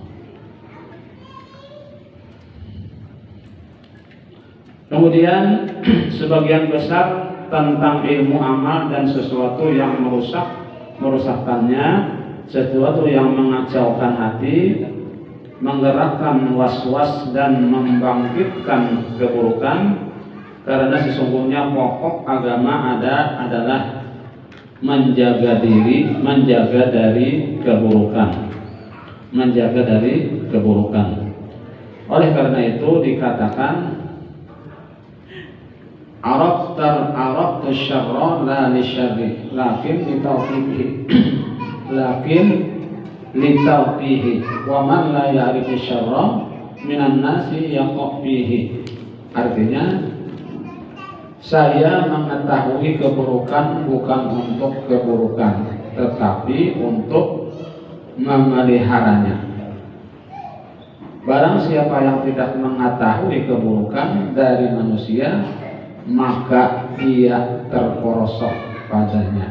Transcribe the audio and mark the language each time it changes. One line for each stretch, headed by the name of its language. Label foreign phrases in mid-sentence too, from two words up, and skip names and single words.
Indonesian: Kemudian sebagian besar tentang ilmu amal dan sesuatu yang merusakkannya, sesuatu yang mengacaukan hati, menggerakkan was-was dan membangkitkan keburukan. Karena sesungguhnya pokok agama adalah menjaga diri, menjaga dari keburukan. Oleh karena itu dikatakan
Arabic: عرفت الشر لا للشر لكن لتوقيه ومن لا يعرف الشر من الناس يقع فيه.
Indonesian: Artinya, Saya mengetahui keburukan bukan untuk keburukan, tetapi untuk memeliharanya. Barang siapa yang tidak mengetahui keburukan dari manusia, maka ia terperosok padanya.